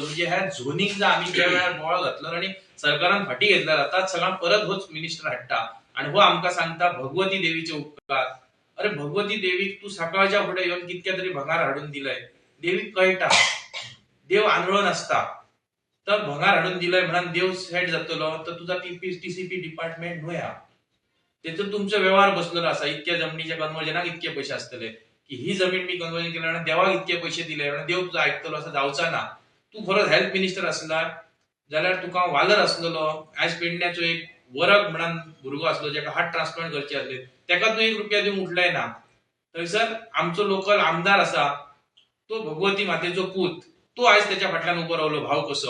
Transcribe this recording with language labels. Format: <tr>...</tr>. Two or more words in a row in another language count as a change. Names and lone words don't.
<kok>म्हणजे ह्या झोनिंग आम्ही ज्या वेळार बोळ घातलो आणि सरकारान फाटी घेतला जातात सगळ्यां परत होच मिनिस्टर हाडटा आणि हो आमका सांगता भगवती देवीचे उपकार. अरे भगवती देवीक तू सकाळच्या फुडे येऊन कितक्या तरी भंगार हाडून दिलंय. देवीक कळटा देव आंधळो नसता. तर भंगार हाडून दिलंय म्हणून देव सेट जातलो तर तुझा टीसीपी डिपार्टमेंट न्हूया. तेतून तुमचा व्यवहार बसलेलो असा. इतक्या जमिनीच्या कन्वर्जनाक इतके पैसे असतले की ही जमीन मी कन्वर्जन केलं आणि देवाक इतके पैसे दिले आणि देव तुझा ऐकतलो असं जावचा ना. तू खरोच</kok> <en>health minister</en> <kok>असला जाल्यार तुका वालर असलेलो आयज पेडण्याचो एक वरग म्हणून भुरगो असलो ज्याका</kok> <en>heart transplant</en> <kok>करचे असले त्याका तू 1 रुपया दिवंक उठलाय ना. थंयसर आमचो लोकल आमदार असा तो भगवती मातेचो पूत तो आयज त्याच्या फाटल्यान उभो रावलो भाव कसो.</kok>